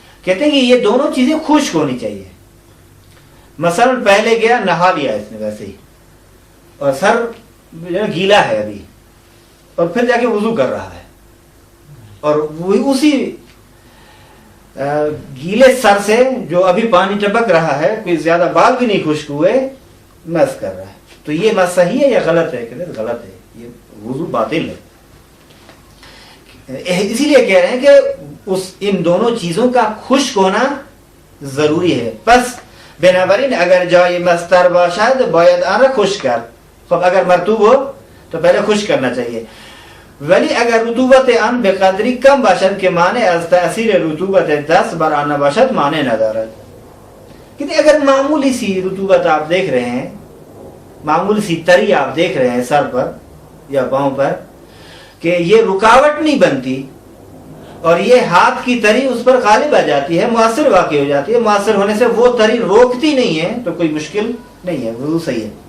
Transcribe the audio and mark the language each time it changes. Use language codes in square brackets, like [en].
[ur] کہتے ہیں کہ یہ دونوں چیزیں خشک ہونی چاہیے. مثلا پہلے گیا نہا لیا اس نے ویسے ہی، اور سر گیلا ہے ابھی، اور پھر جا کے وضو کر رہا ہے، اور وہی اسی گیلے سر سے جو ابھی پانی ٹپک رہا ہے، کوئی زیادہ بال بھی نہیں خشک ہوئے، مس کر رہا ہے. تو یہ مس صحیح ہے یا غلط ہے؟ کہتے ہیں غلط ہے، یہ وضو باطل ہے. اسی لیے کہہ رہے ہیں کہ ان دونوں چیزوں کا خشک ہونا ضروری ہے. [fa] پس بنابراین اگر جای مستر باشد باید آن را خشک کرد. [ur] خب اگر مرطوب ہو تو پہلے خشک کرنا چاہیے. [fa] ولی اگر رطوبت آن به قدری کم باشد که مانع از تأثیر رطوبت دست بر آن نباشد مانع ندارد. [ur] کہ اگر معمولی سی رطوبت آپ دیکھ رہے ہیں، معمولی سی تری آپ دیکھ رہے ہیں سر پر یا پاؤں پر، کہ یہ رکاوٹ نہیں بنتی اور یہ ہاتھ کی تری اس پر غالب آ جاتی ہے، مؤثر واقع ہو جاتی ہے، مؤثر ہونے سے وہ تری روکتی نہیں ہے، تو کوئی مشکل نہیں ہے، وضو صحیح ہے.